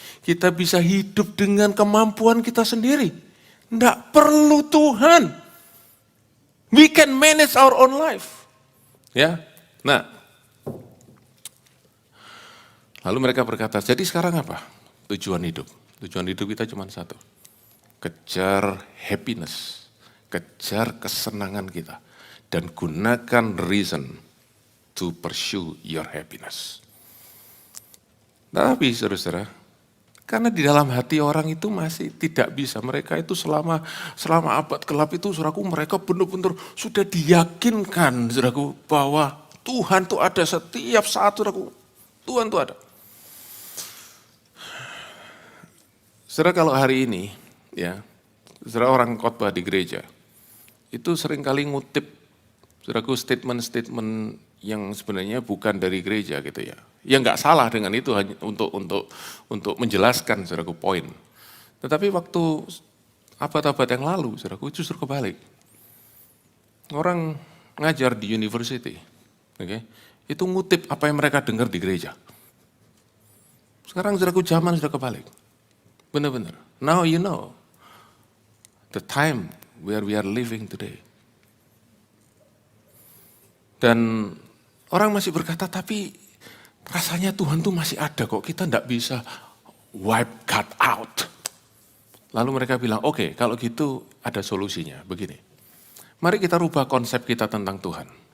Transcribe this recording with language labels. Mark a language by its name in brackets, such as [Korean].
[Indonesian] Kita bisa hidup dengan kemampuan kita sendiri. Tidak perlu Tuhan. [English] We can manage our own life. Ya, nah. [Indonesian] Lalu mereka berkata, jadi sekarang apa tujuan hidup? Tujuan hidup kita cuma satu. Kejar happiness, kejar kesenangan kita. Dan gunakan [English] reason to pursue your happiness. [Indonesian] Tapi saudara-saudara, karena di dalam hati orang itu masih tidak bisa. Mereka itu selama abad gelap itu, saudaraku, mereka benar-benar sudah diyakinkan, saudaraku, bahwa Tuhan itu ada setiap saat, saudaraku. Tuhan itu ada. Saudara, kalau hari ini, ya, saudara orang khotbah di gereja, itu seringkali ngutip, saudaraku, statement-statement yang sebenarnya bukan dari gereja gitu ya. Ya nggak salah dengan itu hanya untuk menjelaskan, saudaraku, poin. Tetapi waktu abad-abad yang lalu, saudaraku, justru kebalik. Orang ngajar di university, okay, itu ngutip apa yang mereka dengar di gereja. Sekarang, saudaraku, zaman sudah kebalik. Benar-benar. [English] Now you know the time where we are living today. [Indonesian] Dan orang masih berkata, tapi rasanya Tuhan tuh masih ada kok. Kita enggak bisa [English] wipe God out. [Indonesian] Lalu mereka bilang, oke, kalau gitu ada solusinya. Begini, mari kita rubah konsep kita tentang Tuhan.